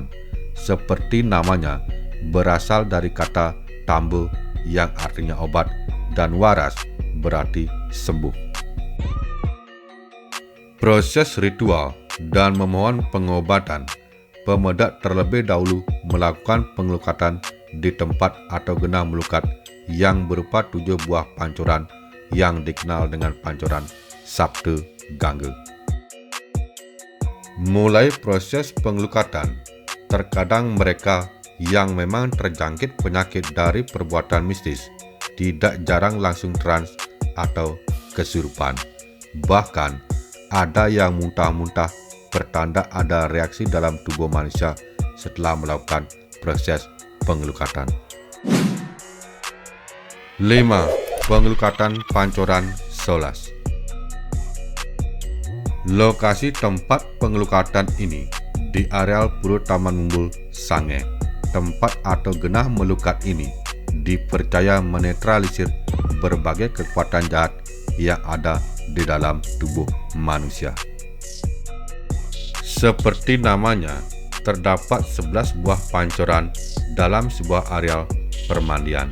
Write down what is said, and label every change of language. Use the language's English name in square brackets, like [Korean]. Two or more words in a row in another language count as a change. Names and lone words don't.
[Indonesian] Seperti namanya, berasal dari kata tambo yang artinya obat dan waras berarti sembuh. Proses ritual dan memohon pengobatan, pemedak terlebih dahulu melakukan pengelukatan di tempat atau genah melukat yang berupa 7 buah pancuran yang dikenal dengan pancuran Sabta Gangga. Mulai proses pengelukatan, terkadang mereka yang memang terjangkit penyakit dari perbuatan mistis tidak jarang langsung trans atau kesurupan. Bahkan ada yang muntah-muntah pertanda ada reaksi dalam tubuh manusia setelah melakukan proses pengelukatan. 5. Pengelukatan pancuran Solas. Lokasi tempat pengelukatan ini di areal Pura Taman Mumbul, Sange. Tempat atau genah melukat ini dipercaya menetralisir berbagai kekuatan jahat yang ada di dalam tubuh manusia. Seperti namanya, terdapat 11 buah pancuran dalam sebuah areal permandian.